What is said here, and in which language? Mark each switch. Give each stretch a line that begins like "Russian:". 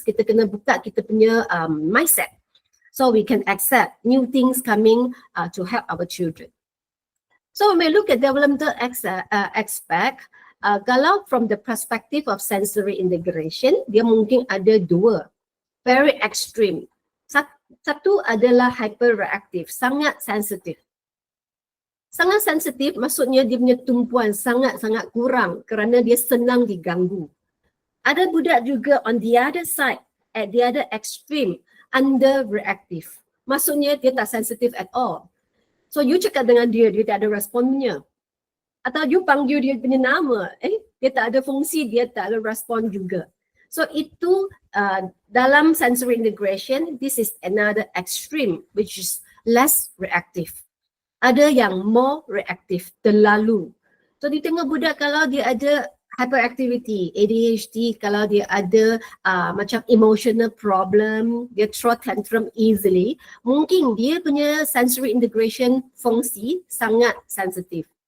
Malay: Kita kena buka kita punya mindset.
English: So we can accept new things coming to help our children. So when we look at developmental aspect, kalau from the perspective of sensory integration,
Malay: dia mungkin ada dua,
English: very extreme.
Malay: Satu adalah hyperreactive, sangat sensitif. Sangat sensitif maksudnya dia punya tumpuan sangat-sangat kurang kerana dia senang diganggu. Ada budak juga
English: on the other side, at the other extreme, underreactive.
Malay: Maksudnya dia tak sensitif at all. So you cakap dengan dia tak ada responnya. Atau you panggil dia punya nama, dia tak ada fungsi, dia tak ada respon juga. So itu dalam
English: sensory integration, this is another extreme which is less reactive.
Malay: Ada yang more reactive, terlalu. So di tengah budak kalau dia ada hyperactivity, ADHD, kalau dia ada macam emotional problem, dia
English: throw tantrum easily,
Malay: mungkin dia punya sensory integration fungsi sangat sensitif.